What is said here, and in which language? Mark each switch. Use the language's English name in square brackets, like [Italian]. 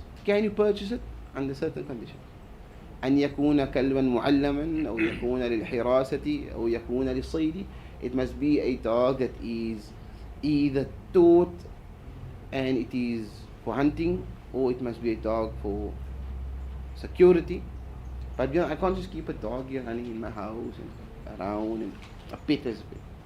[English] Can you purchase it under certain conditions? [Arabic] أن يكون كلبا معلما أو يكون للحراسة أو يكون للصيد. [English] It must be a dog that is either taught and it is for hunting, or it must be a dog for security. But you know, I can't just keep a dog here running in my house and around, and a pet is a pet.